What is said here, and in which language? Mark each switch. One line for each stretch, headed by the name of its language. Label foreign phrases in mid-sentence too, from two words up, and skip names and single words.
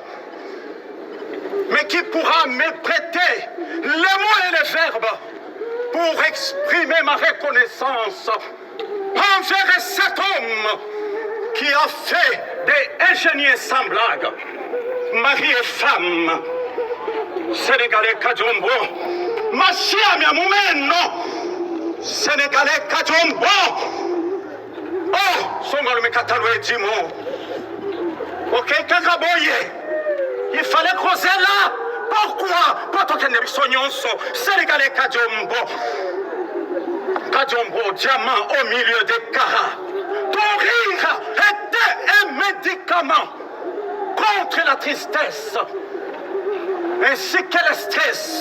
French: Mais qui pourra me prêter les mots et les verbes pour exprimer ma reconnaissance envers cet homme qui a fait des ingénieurs sans blague, mari et femme, Sénégalais Kadiombo, Machia Miamoumen, Sénégalais Kadiombo. Oh, Songol Mekataloué Dimo, ok, Kagaboye. Il fallait creuser là. Pourquoi? Sénégalais Kadiombo. Kadiombo, diamant au milieu des caras. Ton rire était un médicament contre la tristesse ainsi que le stress.